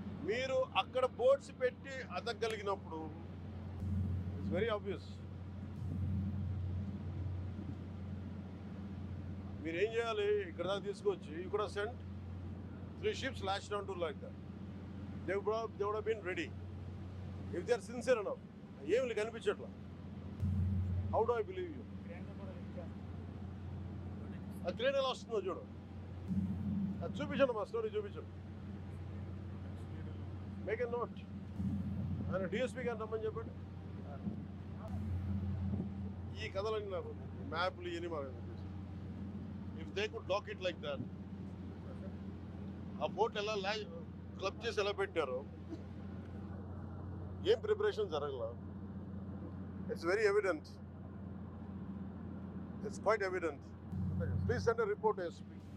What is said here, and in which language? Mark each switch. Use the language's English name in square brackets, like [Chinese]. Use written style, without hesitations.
[Telugu] మీరు అక్కడ బోట్స్ పెట్టి అతగలిగినప్పుడు [English] It's very obvious. [Telugu] మీరు ఏం చేయాలి, ఇక్కడ దాకా తీసుకొచ్చి [English] You could have sent 3 ships lashed onto like that. They would have been ready if they are sincere enough. [Telugu] ఏమి కనిపించట్లా. [English] How do I believe you? [Telugu] ఆ క్రేన్ ఎలా వస్తుందో చూడు, అది చూపించండి, మా స్టోరీ చూపించండి. [English] Make a note. [Telugu] ఆయన డిఎస్పీ గారిని రమ్మని చెప్పండి. ఈ కథలన్నీ నాకు మ్యాప్లు ఇవన్నీ మాకు [English] if they could dock it like that, [Telugu] ఆ బోట్ ఎలా క్లబ్ చేసి ఎలా పెట్టారో, ఏం ప్రిపరేషన్ జరగల. [English] It's very evident. It's quite evident. Please send a report to SP.